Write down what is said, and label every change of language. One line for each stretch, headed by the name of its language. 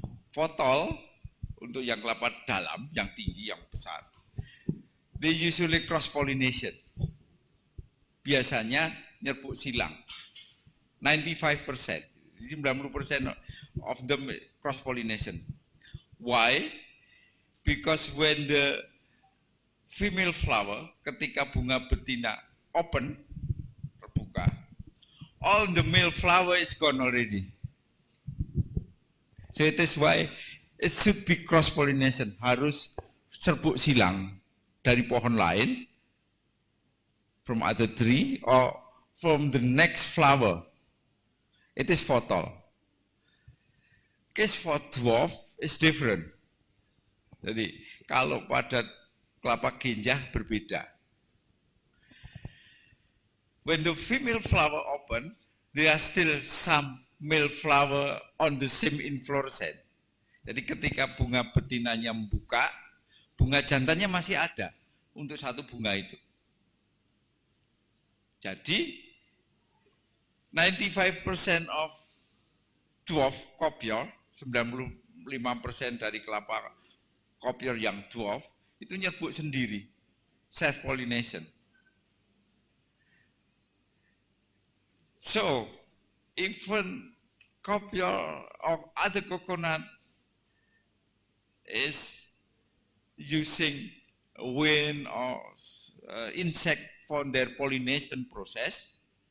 Indonesian: Tall untuk yang kelapa dalam, yang tinggi, yang besar.
English: They usually cross pollination.
Indonesian: Biasanya nyerbuk silang.
English: 95%, 90% of them cross pollination. Why? Because when the female flower,
Indonesian: ketika bunga betina
English: open,
Indonesian: terbuka,
English: all the male flower is gone already. So it is why it should be cross pollination,
Indonesian: harus serbuk silang dari pohon lain,
English: from other tree or from the next flower. It is fertile. Case for dwarf is different.
Indonesian: Jadi kalau pada kelapa genjah berbeda.
English: When the female flower open, there are still some male flower on the same inflorescence.
Indonesian: Jadi ketika bunga betinanya membuka, bunga jantannya masih ada untuk satu bunga itu. Jadi
English: 95% of dwarf kopior,
Indonesian: 95% dari kelapa kopior yang dwarf itu nyerbuk sendiri,
English: self pollination. So, even kopior or other coconut is using wind or insect for their pollination process.